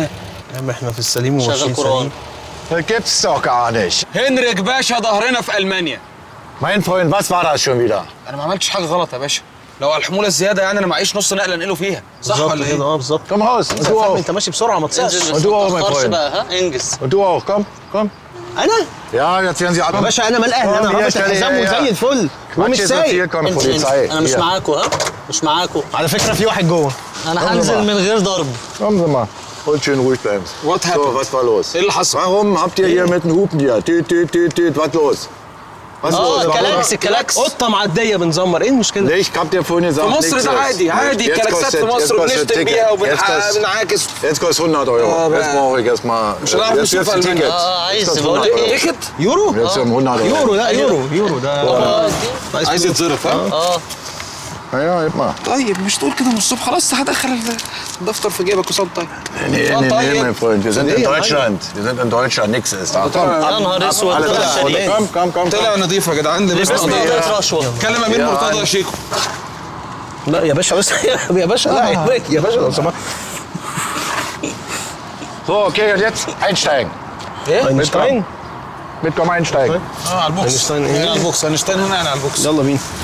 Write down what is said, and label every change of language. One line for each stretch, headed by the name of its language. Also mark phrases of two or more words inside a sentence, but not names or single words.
Arabic: يا عم احنا في السليم وماشيين سليم.
German: Gibt's doch gar nicht.
Arabic: هنريك باشا ظهرنا في المانيا.
German: Mein Freund, was war das schon wieder?
Arabic: انا ما عملتش حاجه غلط يا باشا. لو على الحموله الزياده يعني انا معيش نص نقله انقله فيها، صح ولا ايه؟ بالظبط.
German: Komm raus. Und du auch.
Arabic: انت ماشي بسرعه ما تصحش.
German: Und du auch, mein Freund.
Arabic: انجز.
German: Und du auch. Komm, komm.
Arabic: انا؟
German: Ja, jetzt werden Sie ab.
Arabic: يا باشا انا ملقان، انا رابط الحزام وزي الفل ومش سايق.
German: Komm, Polizei.
Arabic: انا مش معاكم مش معاكم. على فكره في واحد جوه. انا هنزل من غير ضرب.
German: Kommen Sie mal. Und schön ruhig bleiben.
English: What happened?
German: So, was war los?
Arabic: ايه اللي حصل؟
German: Warum habt ihr hier mit den Hupen hier? Tüt, tüt, tüt, tüt. Was los? Was los?
Arabic: الكلاكس قطه معديه بنزمر، ايه المشكله؟
German: Ich hab dir vorhin gesagt,
Arabic: في مصر ده عادي عادي، الكلاكسات في مصر بنشتم بيها وبنعاكس.
German: Jetzt kostet 100 Euro. Jetzt brauche ich erstmal.
Arabic: مش هنعرف نشوف المانيا. عايز بقول لك ايه؟ تيكت؟ يورو؟
German: Jetzt haben 100 Euro.
Arabic: يورو لا يورو ده عايز يتظرف ها؟
German: Ja, gib mal.
Arabic: طيب مش تقول كده من الصبح، خلاص هدخل الدفتر في جيبك وصوت. طيب
German: Nee, mein Freund. Wir sind in Deutschland. Wir sind in Deutschland. Nix ist da. Komm,
Arabic: يا نهار اسود.
German: komm.
Arabic: طلع نظيفه يا جدعان. لبسنا رشوه. كلم امير مرتضى يا شيكو. لا يا باشا بس يا باشا لا يا باشا لو سمحت.
German: So, okay, und jetzt einsteigen.
Arabic: اينشتاين؟
German: Mitkommen einsteigen.
Arabic: على البوكس. اينشتاين هنا ايه؟ على البوكس، اينشتاين هنا يعني على البوكس. يلا بينا.